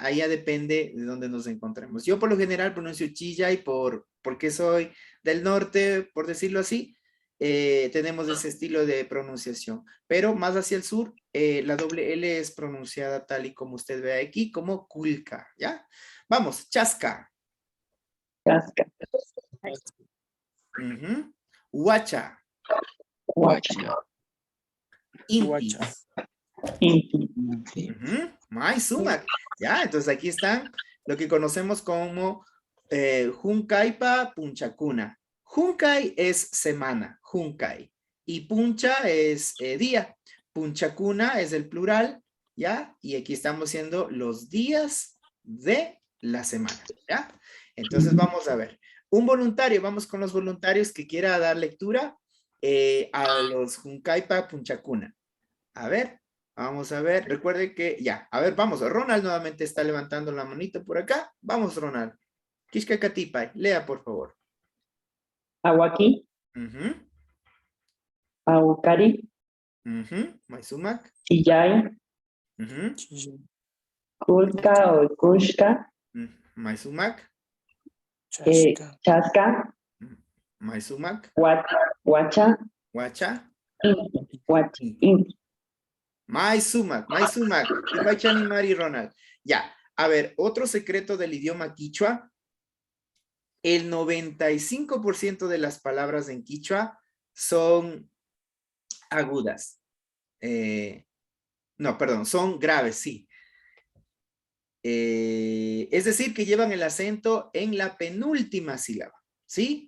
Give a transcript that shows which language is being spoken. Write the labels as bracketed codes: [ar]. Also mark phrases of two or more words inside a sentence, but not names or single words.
[es] Ahí ya depende de dónde nos encontremos. Yo por lo general pronuncio Chillay porque soy del norte, por decirlo así. Tenemos ese estilo de pronunciación, pero más hacia el sur, la doble L es pronunciada tal y como usted ve aquí, como Kulka, ¿ya? Vamos, Chasca. Casca. Huacha. Huacha. Inti. Inti. Maisumak. Ya, entonces aquí están lo que conocemos como [qu] Hunkaipa Punchakuna. [es] Hunkai es semana, Hunkai. Y Puncha es día. Punchakuna es el plural, ¿ya? Y aquí estamos haciendo los días de la semana, ¿ya? Entonces vamos a ver. Un voluntario, vamos con los voluntarios que quiera dar lectura a los [qu] Hunkaipa Punchakuna. [es] A ver, vamos a ver. Recuerde que ya. A ver, vamos. Ronald nuevamente está levantando la manito por acá. Vamos, Ronald. [qu] Kishka Katipay, [es] lea por favor. [qu] Awaki. Aucari. [es] Maisumak. [qu] Chillay. Kulka o Kushka. [es] Maisumak. Chasca. Maisumak. Huacha. Huacha. [qu] Inti. Huacha. Inti. Mai sumak. Yupaychani Mari Ronald. [es] Ya, a ver, otro secreto del idioma quichua. El 95% de las palabras en quichua son agudas. No, perdón, son graves, sí. Es decir, que llevan el acento en la penúltima sílaba, ¿sí?